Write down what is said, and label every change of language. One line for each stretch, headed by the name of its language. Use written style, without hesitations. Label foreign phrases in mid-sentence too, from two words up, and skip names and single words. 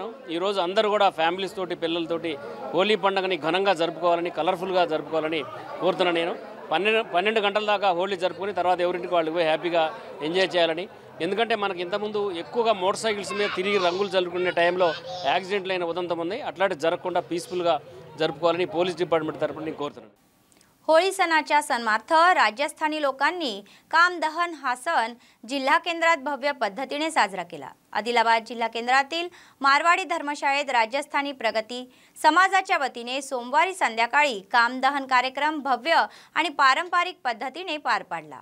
Telugu: ఈరోజు అందరూ కూడా ఫ్యామిలీస్ తోటి, పిల్లలతోటి హోలీ పండుగని ఘనంగా జరుపుకోవాలని, కలర్ఫుల్గా జరుపుకోవాలని కోరుతున్నాను. నేను 12 గంటల దాకా హోలీ జరుపుకొని తర్వాత ఎవరింటికి వాళ్ళు పోయి హ్యాపీగా ఎంజాయ్ చేయాలని. ఎందుకంటే మనకి ఇంతకుముందు ఎక్కువగా
English: motor cycles
Telugu: మీద తిరిగి రంగులు జరుపుకునే టైంలో యాక్సిడెంట్లు అయిన ఉదంతం ఉంది. అట్లాంటి జరగకుండా పీస్ఫుల్గా జరుపుకోవాలని
English: police department
Telugu: తరఫున నేను కోరుతున్నాను.
Marathi: होळी सणाच्या सन्मार्थ राजस्थानी लोकांनी कामदहन हा सण जिल्हा केंद्रात भव्य पद्धतीने साजरा केला. आदिलाबाद जिल्हा केंद्रातील मारवाडी धर्मशाळेत राजस्थानी प्रगती समाजाच्या वतीने सोमवारी संध्याकाळी कामदहन कार्यक्रम भव्य आणि पारंपरिक पद्धतीने पार पाडला.